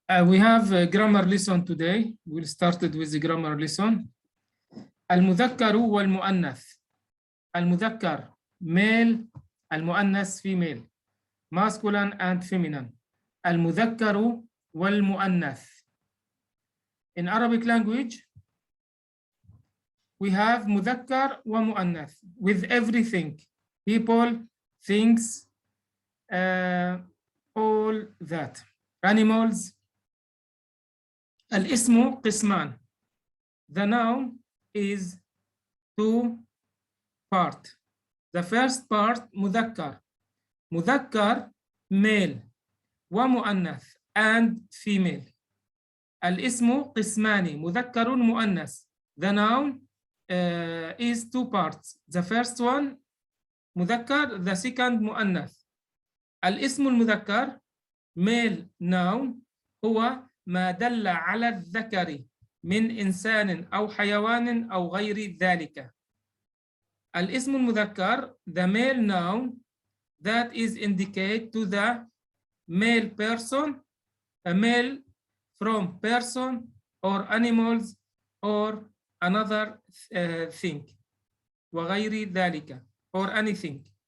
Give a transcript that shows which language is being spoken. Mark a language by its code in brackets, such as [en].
[en] We have a grammar lesson today. We'll start with the grammar lesson. [ar] المذكر والمؤنث. [en] المذكر male، المؤنث female، masculine and feminine. [ar] المذكر والمؤنث. [en] In Arabic language, we have مذكر ومؤنث with everything, people, things, all that, animals. [ar] الاسم قسمان. [en] The noun is two part. The first part مذكر. مذكر male ومؤنث and female. [ar] الاسم قسمان، مذكر مؤنث. [en] The noun is two parts. The first one مذكر, the second مؤنث. [ar] الاسم المذكر [en] male noun [ar] هو ما دل على الذكر من إنسان أو حيوان أو غير ذلك. [en] الاسم المذكر the male noun that is indicate to the male person, a male from person or animals or another thing [ar] وغير ذلك [en] or anything.